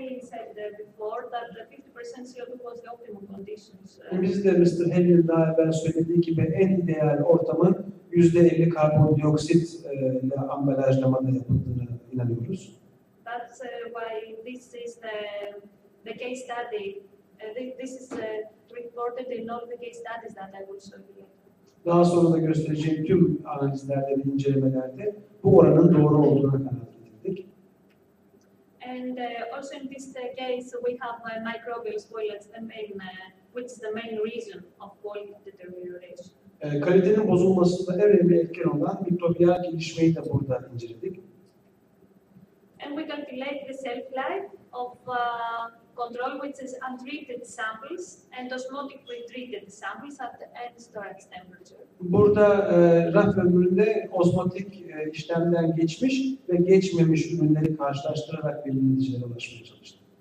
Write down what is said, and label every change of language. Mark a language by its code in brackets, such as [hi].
[en] Haley said before, that the 50% CO2 was the optimum conditions. [tr] Biz de Mr. Haley'in daha evvel söylediği gibi en ideal ortamın %50 karbondioksit ile ambalajlamada yapıldığını inanıyoruz. [en] That's why this is the case study. This is reported in all the case studies that I will show you later. [tr] Daha sonra da göstereceğim tüm analizlerde ve incelemelerde bu oranın doğru olduğuna kanaat getirdik. [en] And also in this case, we have microbial spoilage, which is the main reason of quality deterioration. [tr] Kalitenin bozulmasında en önemli etken olan mikrobiyal gelişmeyi de burada inceledik. [en] And we calculate the shelf life of control, which is untreated samples and osmotic pre-treated samples at the end storage temperature. [tr] Burada raf ömründe ozmotik işlemden geçmiş ve geçmemiş ürünleri karşılaştırarak belirli neticelere ulaşmaya çalıştık.